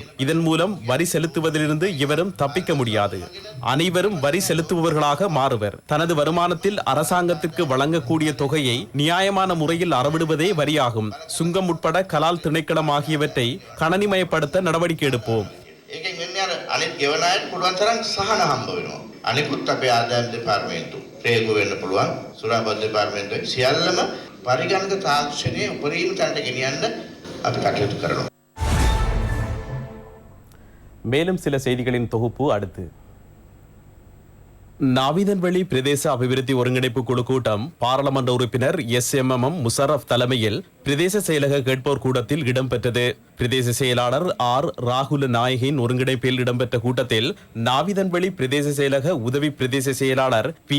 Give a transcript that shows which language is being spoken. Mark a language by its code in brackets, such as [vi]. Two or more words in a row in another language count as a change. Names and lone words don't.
[ta] இதன் மூலம் வரி செலுத்துவதிலிருந்து எவரும் தப்பிக்க முடியாது. அனைவரும் வரி செலுத்துபவர்களாக மாறுவர். தனது வருமானத்தில் அரசாங்கத்திற்கு வழங்கக்கூடிய தொகையை நியாயமான முறையில் அறவிடுவதே வரியாகும். சுங்கம் உட்பட கலால் திணைக்களம் ஆகியவற்றை கணனிமயப்படுத்த நடவடிக்கை எடுப்போம். [si] ඒකෙන් වෙන්නේ අර අනිත් ගෙවන අයට පුළුවන් තරම් සහන හම්බ වෙනවා. අනිකුත් අපේ ආදායම් දෙපාර්තමේන්තු, රේගු වෙන්න පුළුවන්, සුරාබත් දෙපාර්තමේන්තුවේ සියල්ලම පරිගණක තාක්ෂණයේ උපරිම තැනට ගෙනියන්න අපි කටයුතු කරනවා. [ta] மேலும் சில செய்திகளின் தொகுப்பு அடுத்து. நாவிதன்வெளி பிரதேச அபிவிருத்தி ஒருங்கிணைப்பு குழு கூட்டம் பாராளுமன்ற உறுப்பினர் SMM முஷரப் தலைமையில் பிரதேச செயலக கேட்போர் கூட்டத்தில் இடம்பெற்றது. பிரதேச செயலாளர் ராகுல நாயகின் ஒருங்கிணைப்பில் இடம்பெற்ற கூட்டத்தில் நாவிதன்வெளி பிரதேச செயலக உதவி பிரதேச செயலாளர் P.